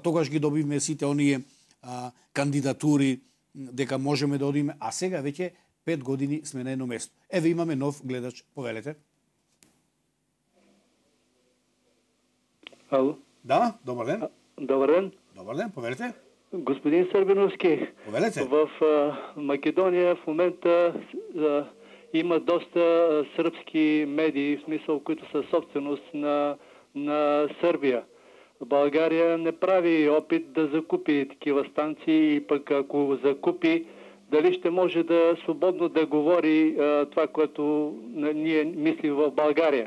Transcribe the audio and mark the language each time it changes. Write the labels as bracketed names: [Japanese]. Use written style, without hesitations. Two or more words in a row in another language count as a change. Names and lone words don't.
[Macedonian] Тогаш ги добивме сите оние кандидатури дека можеме да одиме, а сега веќе 5 години сме на едно место. Еве имаме нов гледач, повелете. Ало. Да, добар ден. Добар ден. Добар ден, повелете. [Bulgarian] Господин Сърбиновски, [Macedonian] повелете. [Bulgarian] В Македония в момента има доста сръбски медии, в смисъл, които са собственост на Сърбия. България не прави опит да закупи такива станции и пък ако закупи, дали ще може да свободно да говори това, което ние мислим в България.